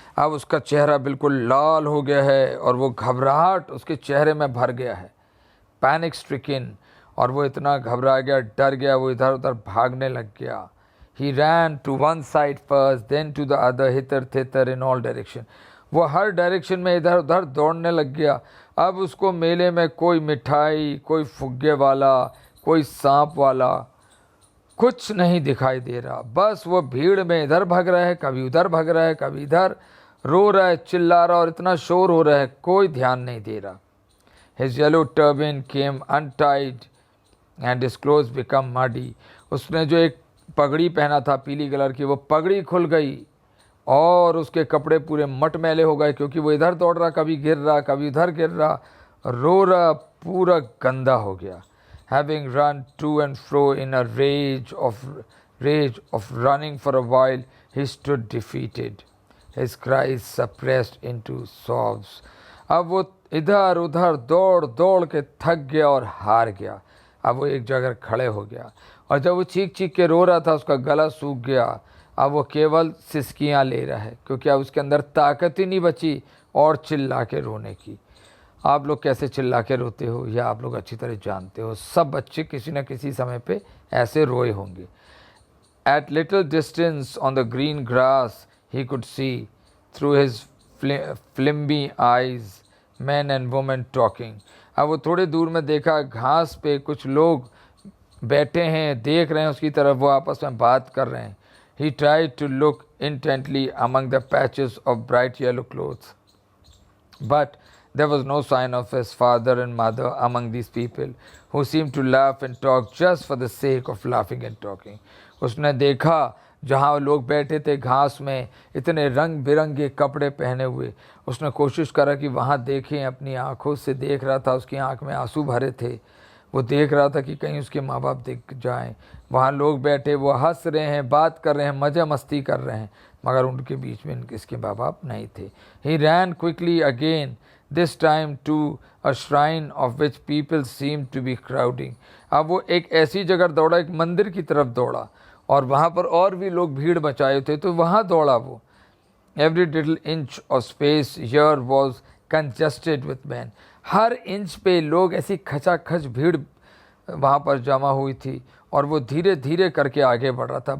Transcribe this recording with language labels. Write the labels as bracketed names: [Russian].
[Hindi] अब उसका चेहरा बिल्कुल लाल हो गया है और वो घबराहट उसके चेहरे में भर गया है। [English] panic stricken, [Hindi] और वो इतना घबरा गया, डर गया, वो इधर उधर भागने लग गया। [English] He ran to one side first, then to the other, hither thither in all direction. [Hindi] वो हर डायरेक्शन में इधर उधर दौड़ने लग गया। अब उसको मेले में कोई मिठाई, कोई फुग्गे वाला, कोई सांप वाला कुछ नहीं दिखाई दे रहा। बस वो भीड़ में इधर भाग रहा है, कभी उधर भाग रहा है, कभी इधर रो रहा है, चिल्ला रहा और इतना शोर हो रहा है, कोई ध्यान नहीं दे रहा। [English] His yellow turban came untied and his clothes become muddy. [Hindi] उसने जो एक पगड़ी पहना था पीली कलर की, वो पगड़ी खुल गई और उसके कपड़े पूरे मटमैले हो गए, क्योंकि वो इधर दौड़ रहा, कभी गिर रहा, कभी उधर गिर रहा, रो रहा, पूरा गंदा हो गया। [English] Having run to and fro in a rage of running for a while, he stood defeated, his cries suppressed into sobs. [Hindi] अब वो इधर उधर दौड़ दौड़ के थक गया और हार गया। अब वो एक जगह खड़े हो गया और जब वो चीख चीख के रो रहा था, उसका गला सूख गया। अब वो केवल सिसकियाँ ले रहा है, क्योंकि अब उसके अंदर ताकत ही नहीं बची और चिल्ला के रोने की। आप लोग कैसे चिल्ला के रोते हो या आप लोग अच्छी तरह जानते हो, सब बच्चे किसी न किसी समय पे ऐसे रोए होंगे। [English] At little distance on the green grass he could see through his flimsy eyes men and women talking. [Hindi] अब वो थोड़े दूर में देखा, घास पे कुछ लोग बैठे हैं, देख रहे हैं उसकी तरफ, वो आपस में बात कर रहे हैं। [English] He tried to look intently among the patches of bright yellow clothes, but there was no sign of his father and mother among these people, who seemed to laugh and talk just for the sake of laughing and talking. [Hindi] उसने देखा जहाँ लोग बैठे थे घास में, इतने रंग बिरंगे कपड़े पहने हुए, उसने कोशिश करा कि वहाँ देखें, अपनी आँखों से देख रहा था, उसकी आँख में आंसू भरे थे। वो देख रहा था कि कहीं उसके माँ बाप दिख जाएं। वहाँ लोग बैठे, वो हंस रहे हैं, बात कर रहे हैं, मज़ा मस्ती कर रहे हैं, मगर उनके बीच में इसके माँ बाप नहीं थे। [English] He ran quickly again, this time to a shrine of which people seemed to be crowding. [Hindi] अब वो एक ऐसी जगह दौड़ा, एक मंदिर की तरफ दौड़ा और वहाँ पर और भी लोग भीड़ मचाए थे, तो वहाँ दौड़ा वो। [English] Every little inch of space here was congested with men. [Hindi] हर inch पे लोग, ऐसी खचाखच भीड़ वहाँ पर जमा हुई थी और वो धीरे धीरे करके आगे बढ़ रहा था।